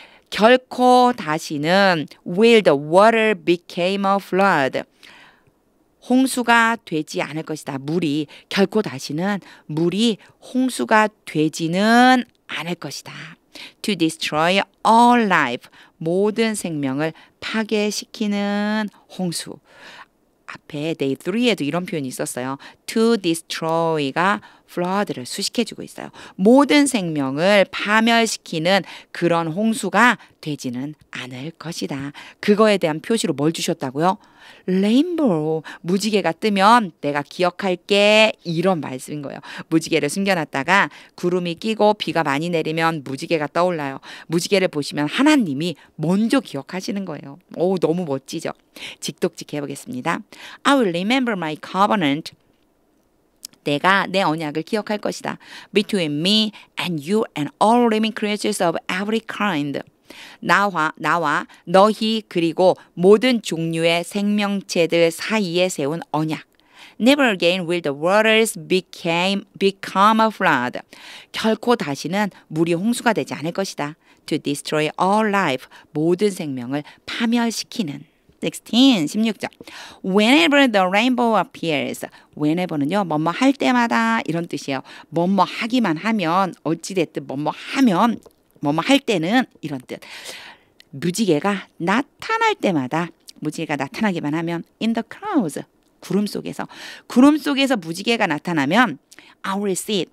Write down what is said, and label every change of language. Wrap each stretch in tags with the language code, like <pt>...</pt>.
<ko>결코 다시는</ko> <en>will the water became a flood.</en> <ko>홍수가 되지 않을 것이다. 결코 다시는 물이 홍수가 되지는 않을 것이다.</ko> <en>To destroy all life.</en> <ko>모든 생명을 파괴시키는 홍수. 앞에 day 3에도 이런 표현이 있었어요. To destroy가 flood를 수식해주고 있어요. 모든 생명을 파멸시키는 그런 홍수가 되지는 않을 것이다. 그거에 대한 표시로 뭘 주셨다고요? 레인보우, 무지개가 뜨면 내가 기억할게, 이런 말씀인 거예요. 무지개를 숨겨놨다가 구름이 끼고 비가 많이 내리면 무지개가 떠올라요. 무지개를 보시면 하나님이 먼저 기억하시는 거예요. 오, 너무 멋지죠? 직독직 해보겠습니다.</ko> <en>I will remember my covenant.</en> <ko>내가 내 언약을 기억할 것이다.</ko> <en>Between me and you and all living creatures of every kind.</en> <ko>나와 너희 그리고 모든 종류의 생명체들 사이에 세운 언약.</ko> <en>Never again will the waters become a flood.</en> <ko>결코 다시는 물이 홍수가 되지 않을 것이다.</ko> <en>To destroy all life.</en> <ko>모든 생명을 파멸시키는. 16절.</ko> <en>Whenever the rainbow appears.</en> <ko>whenever는요, 뭐뭐 할 때마다 이런 뜻이에요. 뭐뭐 하기만 하면, 어찌됐든 뭐뭐 하면, 뭐뭐 할 때는 이런 뜻. 무지개가 나타날 때마다, 무지개가 나타나기만 하면</ko> <en>in the clouds.</en> <ko>구름 속에서 무지개가 나타나면</ko> <en>I will see it.</en>